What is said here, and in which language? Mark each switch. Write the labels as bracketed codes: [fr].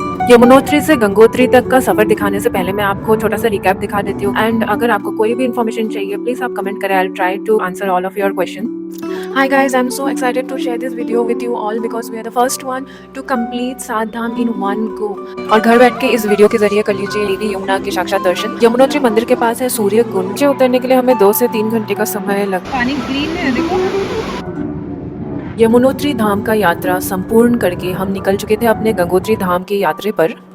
[hi] यमुनोत्री से गंगोत्री तक का सफर दिखाने से पहले मैं आपको छोटा सा रिकैप दिखा देती हूँ एंड अगर आपको कोई भी इन्फॉर्मेशन चाहिए प्लीज आप कमेंट करें। [en] I will try to answer all of your question. Hi guys, I'm so excited to share this video with you all because we are the first one to complete 7 dham in one go। [hi] और घर बैठ के इस video के जरिए कर लीजिए देवी यमुना के साक्षात दर्शन। यमुनोत्री मंदिर के पास है सूर्य कुंड। नीचे उतरने के लिए हमें 2 से 3 घंटे का समय लगता है। पानी ग्रीन है देखो। यमुनोत्री धाम का यात्रा संपूर्ण करके हम निकल चुके थे अपने गंगोत्री धाम की यात्रा पर।